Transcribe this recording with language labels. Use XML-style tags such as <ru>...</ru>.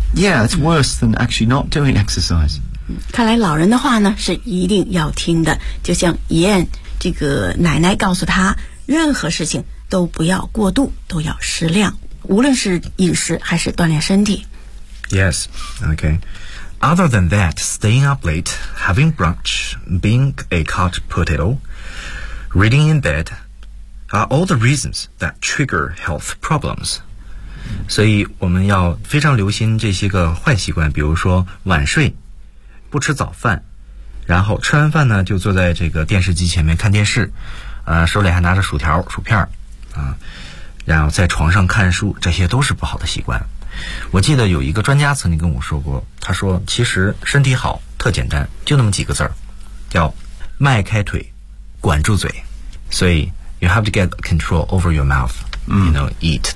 <en>Yeah, it's worse than actually not doing exercise.</en> <zh>看来老人的话呢是一定要听的，就像怡燕这个奶奶告诉她，任何事情都不要过度，都要适量，无论是饮食还是锻炼身体。</zh> <en>Yes, okay. Other than that, staying up late, having brunch, being a couch potato, reading in bed, are all the reasons that trigger health problems.</en> <zh>所以我们要非常留心这些个坏习惯，比如说晚睡，不吃早饭，然后吃完饭呢就坐在这个电视机前面看电视，手里还拿着薯条薯片然后在床上看书，这些都是不好的习惯。我记得有一个专家曾经跟我说过，他说其实身体好特简单，就那么几个字儿，叫迈开腿管住嘴。</zh> <en>所以 you have to get control over your mouthYou know, eat.</en>